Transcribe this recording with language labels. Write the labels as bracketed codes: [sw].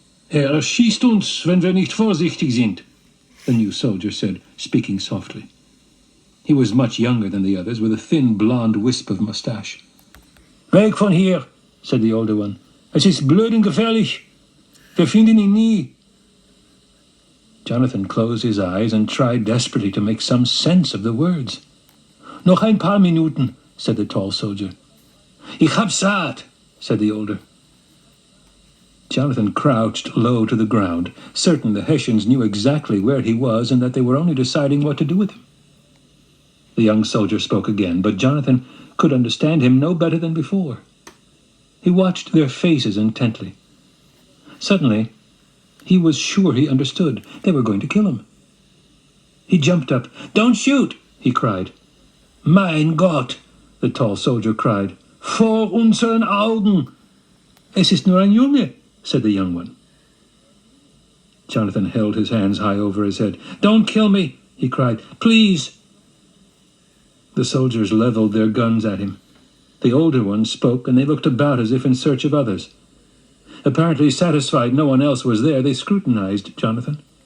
[de] Schießt uns, wenn wir nicht vorsichtig sind, [en] the new soldier said, speaking softly. He was much younger than the others, with a thin blonde wisp of mustache. [de] Weg von hier, [en] said the older one. [de] Es ist blöd und gefährlich. Wir finden ihn nie. [en] Jonathan closed his eyes and tried desperately to make some sense of the words. [de] Noch ein paar Minuten, [en] said the tall soldier. [de] Ich hab satt, [en] said the older. Jonathan crouched low to the ground, certain the Hessians knew exactly where he was and that they were only deciding what to do with him. The young soldier spoke again, but Jonathan could understand him no better than before. He watched their faces intently. Suddenly, he was sure he understood. They were going to kill him. He jumped up. Don't shoot, he cried. [de] Mein Gott, [en] the tall soldier cried. [de] Vor unseren Augen. Es ist nur ein Junge, [en] said the young one. Jonathan held his hands high over his head. Don't kill me, he cried. Please. The soldiers leveled their guns at him. The older ones spoke, and they looked about as if in search of others. Apparently satisfied no one else was there, they scrutinized Jonathan.